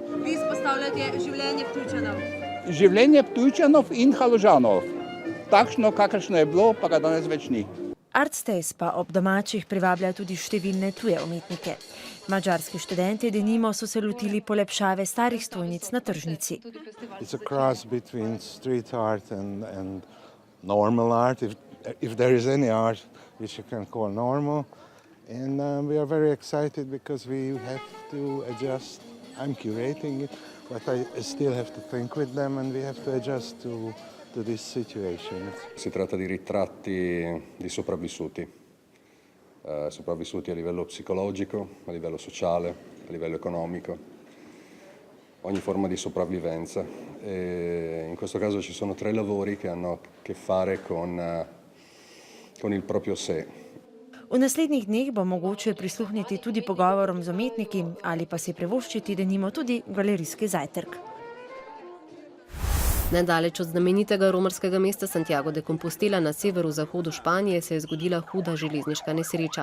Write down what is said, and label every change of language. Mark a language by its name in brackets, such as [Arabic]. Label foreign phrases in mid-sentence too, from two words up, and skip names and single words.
[Slovenian] Vi izpostavljate življenje Ptujčanov. Življenje Ptujčanov in Haložanov. Takšno, kakršno je bilo, pa ga danes več ni. Ars Days pa ob domačih privablja tudi številne tuje umetnike. Madžarski študenti denimo so se lotili polepšave starih stojnic na tržnici. [English] It's a cross between street art and normal art, if there is any art which you can call normal. And we are very excited because we have to adjust. I'm curating it. but I still have to think with them and we have to adjust to this situation. [Italian] Si tratta di ritratti di sopravvissuti, sopravvissuti a livello psicologico, a livello sociale, a livello economico, ogni forma di sopravvivenza. E in questo caso ci sono 3 lavori che hanno a che fare con il proprio sé. [Slovenian] V naslednjih dneh bo mogoče prisluhniti tudi pogovorom z umetniki ali pa si privoščiti denimo tudi galerijski zajtrk. Nedaleč od znamenitega romarskega mesta Santiago de Compostela na severu-zahodu Španije se je zgodila huda železniška nesreča.